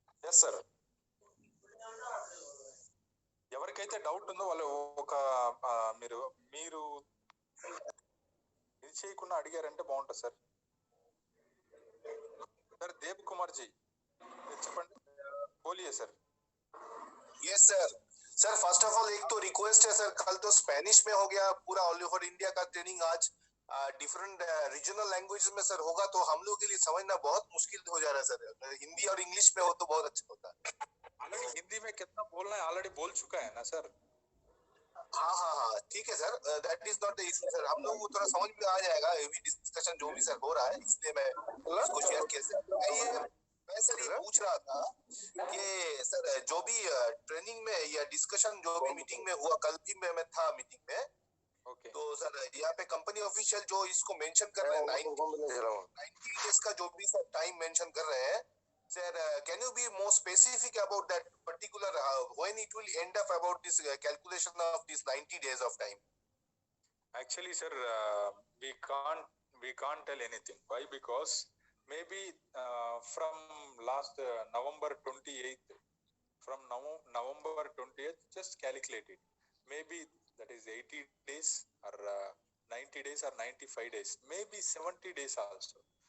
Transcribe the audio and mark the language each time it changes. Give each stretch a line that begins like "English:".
Telugu: Yes sir. ఎవరికైతే doubt ఉందో వాళ్ళు ఒక మీరు ఇది చేయకుండా అడిగారంటే బాగుంటుంది సార్. सर देव कुमार जी చెప్పండి.
Hindi: बोलिए sir. Yes sir. Sir first of all एक तो रिक्वेस्ट है सर, कल तो स्पेनिश में हो गया पूरा ऑल ओवर इंडिया का ट्रेनिंग, आज डिफरेंट रीजनल लैंग्वेज में सर होगा तो हम लोग के लिए समझना बहुत मुश्किल हो जा रहा है सर. हिंदी और इंग्लिश में हो तो बहुत अच्छा होता है. ऑलरेडी हिंदी में कितना बोलना है ऑलरेडी बोल चुका है ना सर. हाँ ठीक है sir, that is not the issue sir. हम लोग को थोड़ा समझ में आ जाएगा ये डिस्कशन जो भी सर हो रहा है, इसलिए मैं इसको शेयर किया सर. मैं सर ये पूछ रहा था कि सर जो भी ट्रेनिंग में या डिस्कशन जो भी मीटिंग में हुआ, कल भी मैं था मीटिंग में. ओके. तो सर यहाँ पे कंपनी ऑफिशियल जो इसको मेंशन कर रहे हैं 90 डेज का जो भी सर टाइम मेंशन कर रहे हैं sir,
English: can you be more specific about that particular when it will end up about this calculation of this 90 days of time? Actually sir, we can't tell anything. Why? Because maybe from last November 28th, from November 28th, just calculate it. Maybe that is 80 days or 90 days or 95 days, maybe 70 days also.